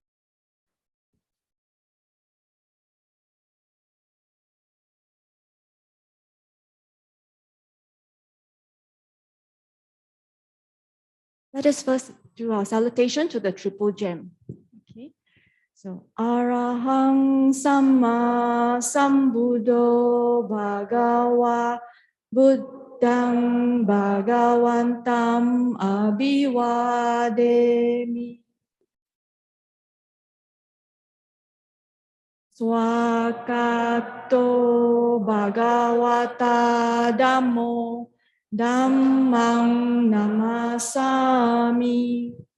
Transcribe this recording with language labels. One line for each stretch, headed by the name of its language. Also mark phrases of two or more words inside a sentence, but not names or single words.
English: Let us first do our salutation to the triple gem. Okay.
Pali: So Arahang Samma Sambuddho Bhagava Buddhang Bhagavantam Abhivademi. Swakato Bhagavata Dhammo Dhammang Namasami.